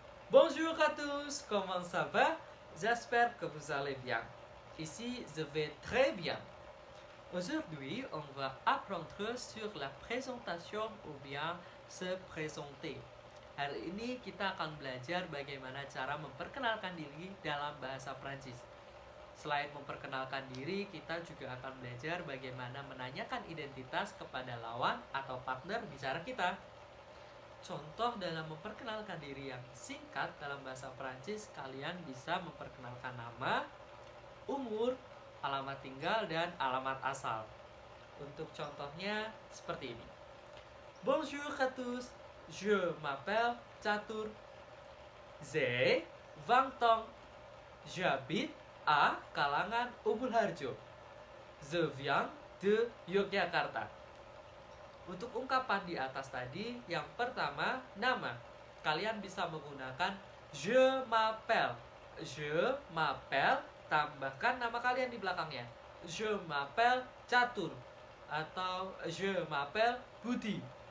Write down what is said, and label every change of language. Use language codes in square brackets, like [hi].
[fr] Bonjour à tous, comment ça va? J'espère que vous allez bien. Ici, je vais très bien. Aujourd'hui, on va apprendre sur la présentation ou bien se présenter. [id] Hari ini kita akan belajar bagaimana cara memperkenalkan diri dalam bahasa Prancis. Selain memperkenalkan diri, kita juga akan belajar bagaimana menanyakan identitas kepada lawan atau partner bicara kita. Contoh dalam memperkenalkan diri yang singkat dalam bahasa Prancis, kalian bisa memperkenalkan nama, umur, alamat tinggal, dan alamat asal. Untuk contohnya seperti ini. [fr] Bonjour à tous, je m'appelle Catur. J'ai 20 ans. J'habite à Kalangan Umbul Harjo. Je viens de Yogyakarta. [id] Untuk ungkapan di atas tadi, yang pertama, nama. Kalian bisa menggunakan [fr] je m'appelle. Je m'appelle, [id] tambahkan nama kalian di belakangnya. [fr] Je m'appelle Catur. Atau je m'appelle Budi.